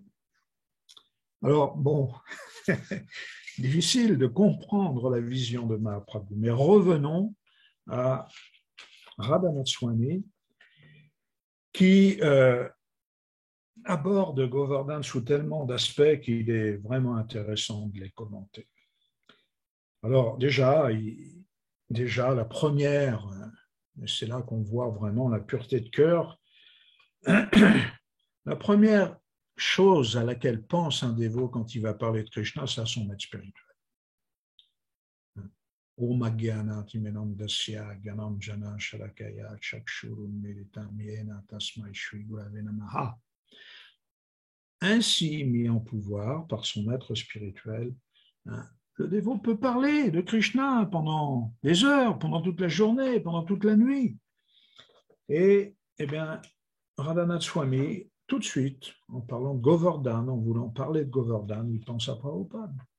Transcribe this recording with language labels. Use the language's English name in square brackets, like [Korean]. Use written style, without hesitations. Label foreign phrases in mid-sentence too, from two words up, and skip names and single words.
[French] Alors, bon, difficile de comprendre la vision de Mahaprabhu, mais revenons à Radhanath Swami, qui aborde Govardhan sous tellement d'aspects qu'il est vraiment intéressant de les commenter. Alors déjà, déjà la première, c'est là qu'on voit vraiment la pureté de cœur, la première chose à laquelle pense un dévot quand il va parler de Krishna, c'est à son maître spirituel. [Sanskrit] Om Agyanat Imenandasya Ganam Jana Shalakaya Chakshurum Militam Yena Tasmai Shri Gurave Namaha. [French] Ainsi mis en pouvoir par son maître spirituel, le dévot peut parler de Krishna pendant des heures, pendant toute la journée, pendant toute la nuit. Et, eh bien, Radhanath Swami, tout de suite, en parlant de Govardhan, en voulant parler de Govardhan, il pense à Prabhupada.